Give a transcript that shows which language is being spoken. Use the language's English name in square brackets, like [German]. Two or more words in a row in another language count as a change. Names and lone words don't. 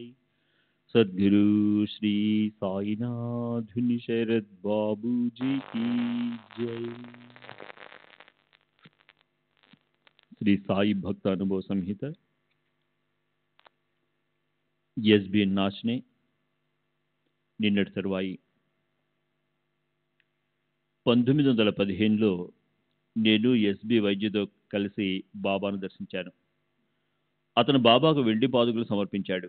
[Hindi] सद्गुरु श्री साईनाथ शरद बाबू जी की जय। [Telugu] श्री साई भक्त अनुभव संहिత ఎస్బిఎన్ నాచ్నే నిన్నటి తరువాయి 1915లో నేను ఎస్బి వైద్యుతో కలిసి బాబాను దర్శించాను. అతను బాబాకు వెండి పాదుకలు సమర్పించాడు.